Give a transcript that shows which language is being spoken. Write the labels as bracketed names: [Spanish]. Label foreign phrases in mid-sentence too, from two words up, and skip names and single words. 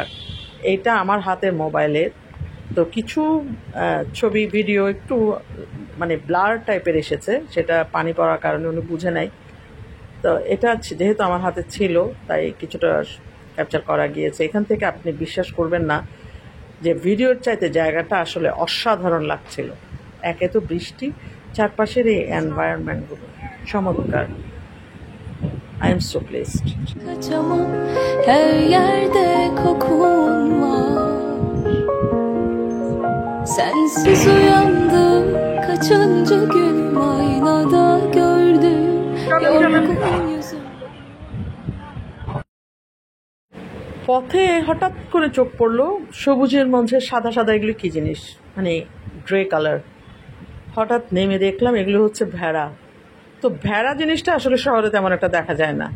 [Bangla] এইটা আমার হাতের মোবাইলের, তো কিছু ছবি ভিডিও একটু মানে ব্লার টাইপের এসেছে, সেটা পানি পড়ার কারণে উনি বুঝে নাই। তো এটা যেহেতু আমার হাতে ছিল, তাই কিছুটা ক্যাপচার করা গিয়েছে। এখান থেকে আপনি বিশ্বাস করবেন না যে ভিডিওর চাইতে জায়গাটা আসলে অসাধারণ লাগছিল। একে তো বৃষ্টি, চারপাশের এই এনভায়রনমেন্টগুলো চমৎকার। [English] I am so pleased. [Turkish] Kaçamam, her yerde kokun var. Sensiz uyandım, kaçıncı günüm aynada gördüm yorgun yüzüm. [Bangla] পথে হঠাৎ করে চোখ পড়লো সবুজের মধ্যে সাদা সাদা, এগুলো কি জিনিস, মানে [English] grey colour. [Bangla] হঠাৎ নেমে দেখলাম এগুলো হচ্ছে ভেড়া। তো ভেড়া জিনিসটা আসলে শহরে তেমন একটা দেখা যায় না।